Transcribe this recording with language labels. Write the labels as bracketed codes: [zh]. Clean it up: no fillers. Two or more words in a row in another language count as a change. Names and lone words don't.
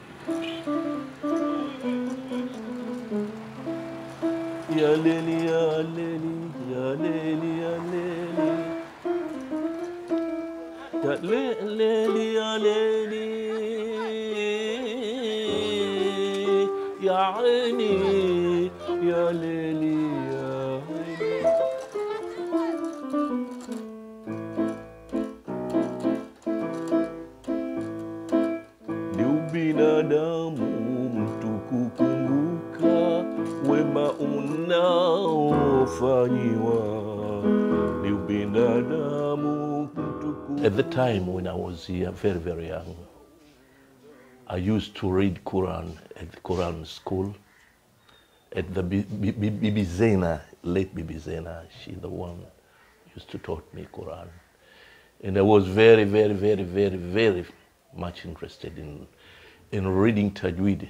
[ar] يا ليلي يا ليلي يا ليلي يا ليلي يا ليلي يا ليلي يا عيني يا ليلي يا عيني [sw] binadamu mtu kukumbuka wema unaofanyiwa ni binadamu mtu. [en] At the time when I was very, very young, I used to read Quran at the Quran school at the Bibi Zena, late Bibi Zena. She the one used to taught me Quran. And I was very, very, very, very, very much interested in reading Tajweed.